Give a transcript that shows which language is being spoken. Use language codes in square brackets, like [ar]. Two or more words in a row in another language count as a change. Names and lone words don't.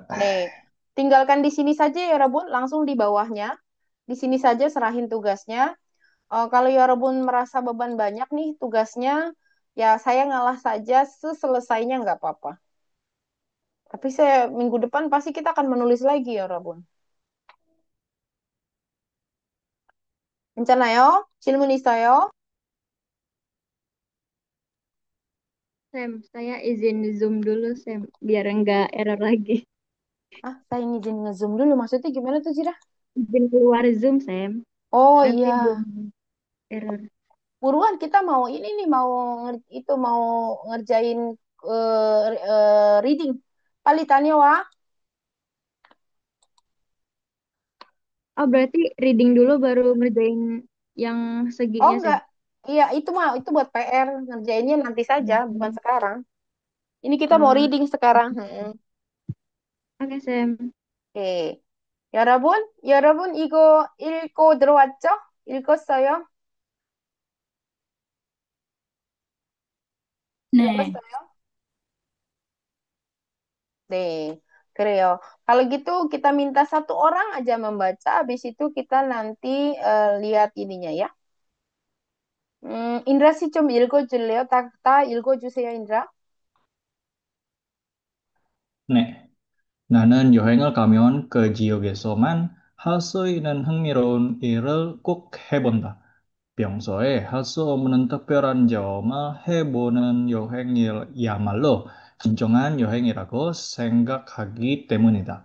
[id] Nih, tinggalkan di sini saja ya, Rabun. Langsung di bawahnya. Di sini saja serahin tugasnya. Kalau ya Rabun merasa beban banyak nih tugasnya, ya saya ngalah saja seselesainya nggak apa-apa. Tapi saya minggu depan pasti kita akan menulis lagi ya Rabun. [ko] 괜찮아요? 질문 있어요? [id] Sam, saya izin Zoom dulu, Sam, biar enggak error lagi. Saya izin nge-zoom dulu. Maksudnya gimana tuh, Jira? Izin keluar Zoom, Sam. Oh Nanti iya. belum error. Buruan kita mau ini nih mau ngerjain reading. Palitannya wah. Oh, berarti reading dulu baru ngerjain yang Oh seginya, Sam. enggak. Iya, itu buat PR. Ngerjainnya nanti saja, bukan Hmm. sekarang. Ini kita mau reading sekarang. Oke, Sam. [ko] 오케이. 여러분 이거 읽고 들어왔죠? 읽었어요? 네. 읽었어요? 네. 그래요. [id] Kalau gitu kita minta satu orang aja membaca, habis itu kita nanti lihat ininya ya. [ko] 인드라 씨 좀 읽어줄래요? 다 읽어주세요, 인드라. 네. 나는 여행을 가면 그 지역에서만 할 수 있는 흥미로운 일을 꼭 해본다. 평소에 할 수 없는 특별한 점을 해보는 여행이야말로 진정한 여행이라고 생각하기 때문이다.